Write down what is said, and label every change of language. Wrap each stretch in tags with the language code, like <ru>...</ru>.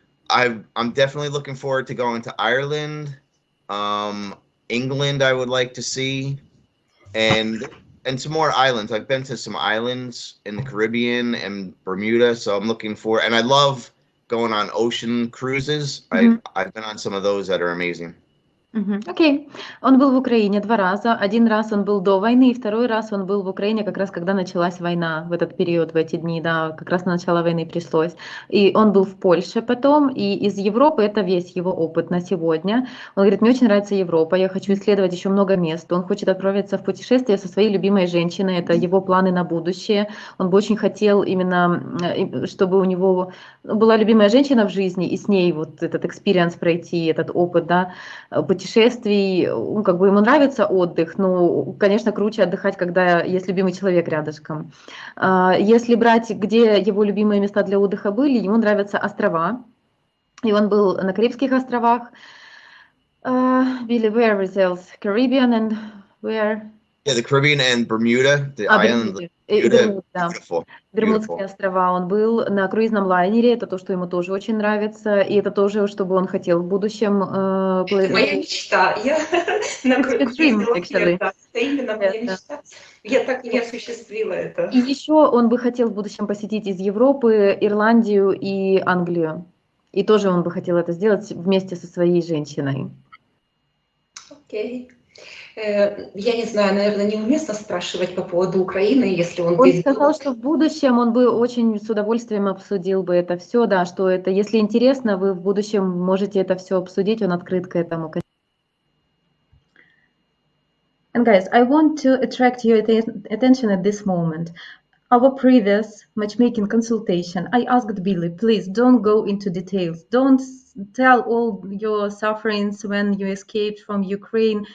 <en>I'm definitely looking forward to going to Ireland, England. I would like to see, and some more islands. I've been to some islands in the Caribbean and Bermuda, so I'm looking for. And I love going on ocean cruises. I've been on some of those that are amazing.</en> <ru>Окей. Он был в Украине 2 раза. Один раз он был до войны, и второй раз он был в Украине как раз когда началась война, в этот период, в эти дни, да, как раз на начало войны пришлось. И он был в Польше потом, и из Европы это весь его опыт на сегодня. Он говорит, мне очень нравится Европа, я хочу исследовать еще много мест. Он хочет отправиться в путешествие со своей любимой женщиной, это его планы на будущее. Он бы очень хотел именно, чтобы у него была любимая женщина в жизни, и с ней вот этот экспириенс пройти, этот опыт, да, путешествий, как бы ему нравится отдых, но, конечно, круче отдыхать, когда есть любимый человек рядышком. Если брать, где его любимые места для отдыха были, ему нравятся острова, и он был на Карибских островах.</ru> <en>Billy, where is else? Caribbean and where? Yeah, the Caribbean and Bermuda, the island. Beautiful.</en> <ru>Бермудские острова. Он был на круизном лайнере, это то, что ему тоже очень нравится, и это тоже, что бы он хотел в будущем. Это моя мечта. Я на круизном лайнере, это именно моя мечта. Я так и не осуществила это. И еще он бы хотел в будущем посетить из Европы Ирландию и Англию. И тоже он бы хотел это сделать вместе со своей женщиной. Окей. Я не знаю, наверное, неуместно спрашивать по поводу Украины, если он... Он сказал, что в будущем он бы очень с удовольствием обсудил бы это все, да, что это, если интересно, вы в будущем можете это все обсудить, он открыт к этому.</ru> <en>And guys, I want to attract your attention at this moment. Our previous matchmaking consultation, I asked Billy, please don't go into details. Don't tell all your sufferings when you escaped from Ukraine.</en>